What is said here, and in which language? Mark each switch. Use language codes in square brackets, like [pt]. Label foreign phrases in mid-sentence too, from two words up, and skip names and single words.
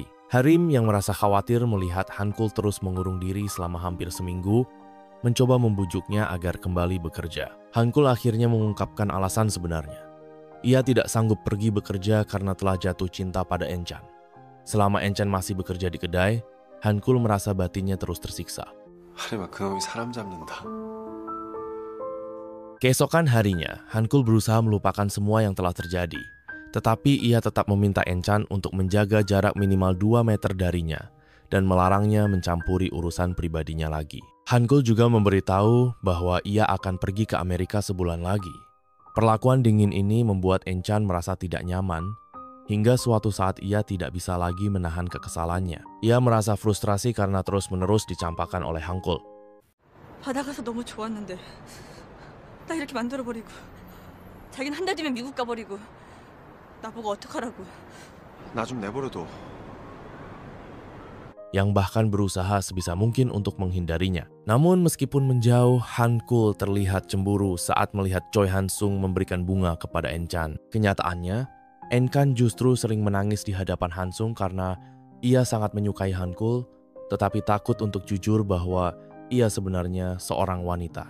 [id] Harim yang merasa khawatir melihat Hankul terus mengurung diri selama hampir seminggu, mencoba membujuknya agar kembali bekerja. Hankul akhirnya mengungkapkan alasan sebenarnya. Ia tidak sanggup pergi bekerja karena telah jatuh cinta pada Enchan. Selama Enchan masih bekerja di kedai, Hankul merasa batinnya terus tersiksa. [ko] 하림아, 그놈이 사람 잡는다. [id] Keesokan harinya, Hankul berusaha melupakan semua yang telah terjadi. Tetapi ia tetap meminta Enchan untuk menjaga jarak minimal 2 meter darinya dan melarangnya mencampuri urusan pribadinya lagi. Hankul juga memberitahu bahwa ia akan pergi ke Amerika sebulan lagi. Perlakuan dingin ini membuat Enchan merasa tidak nyaman, hingga suatu saat ia tidak bisa lagi menahan kekesalannya. Ia merasa frustrasi karena terus-menerus dicampakkan oleh Hankul. [ko] 바다 가서 너무 좋았는데 나 이렇게 만들어버리고 자기는 한 달 뒤면 미국 가버리고 나보고 어떡하라고. 나 좀 내버려둬. [id] Yang bahkan berusaha sebisa mungkin untuk menghindarinya. Namun meskipun menjauh, Hankul terlihat cemburu saat melihat Choi Han-sung memberikan bunga kepada Enchan. Kenyataannya, Enchan justru sering menangis di hadapan Han-sung karena ia sangat menyukai Hankul, tetapi takut untuk jujur bahwa ia sebenarnya seorang wanita.